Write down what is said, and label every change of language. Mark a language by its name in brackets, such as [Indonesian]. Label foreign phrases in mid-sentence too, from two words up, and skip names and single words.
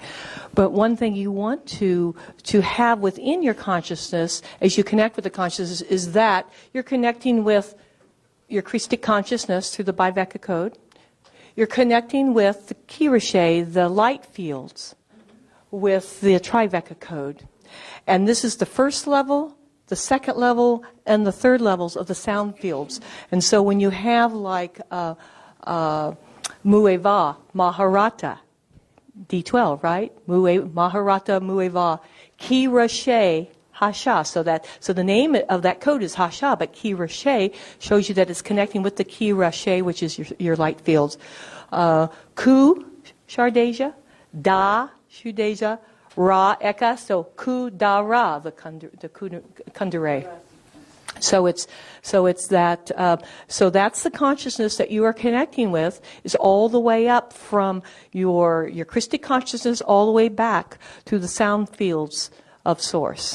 [English] But one thing you want to have within your consciousness, as you connect with the consciousness, is that you're connecting with your Christic consciousness through the Biveka code. You're connecting with the Kirashe, the light fields, with the Triveka code. And this is the first level, the second level, and the third levels of the sound fields. And so when you have like Mueva, Maharata, D12, right? Maharata Mueva, Ki Rashe Hasha. So the name of that code is Hasha, but Ki Rashe shows you that it's connecting with the Ki Rashe, which is your light fields. Ku Shardeja, Da, Shudeja, Ra, Eka, so Ku, Da, Ra, the Kundere. So it's that. So that's the consciousness that you are connecting with, is all the way up from your Christic consciousness all the way back to the sound fields of Source.